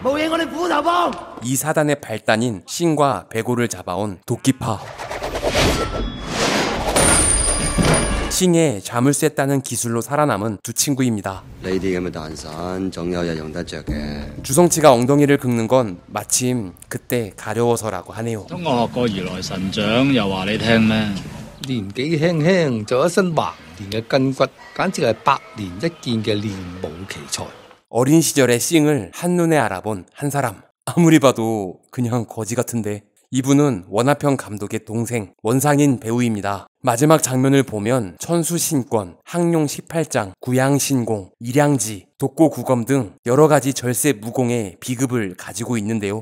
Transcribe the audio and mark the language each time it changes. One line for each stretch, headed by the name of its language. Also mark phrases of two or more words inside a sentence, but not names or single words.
Korean: 이 사단의 발단인 신과 백오를 잡아온 도끼파. 싱의 자물쇠 따는 기술로 살아남은 두 친구입니다. 주성치가 엉덩이를 긁는 건 마침 그때 가려워서라고 하네요.
Cantonese: 中學學過如來神掌，又話你聽咩？年紀輕輕就一身橫練嘅筋骨，簡直係百年一見嘅練武奇才。
Korean: 어린 시절의 싱을 한눈에 알아본 한 사람. 아무리 봐도 그냥 거지 같은데. 이분은 원화평 감독의 동생, 원상인 배우입니다. 마지막 장면을 보면 천수신권, 항룡 18장, 구양신공, 일양지, 독고구검 등 여러가지 절세 무공의 비급을 가지고 있는데요.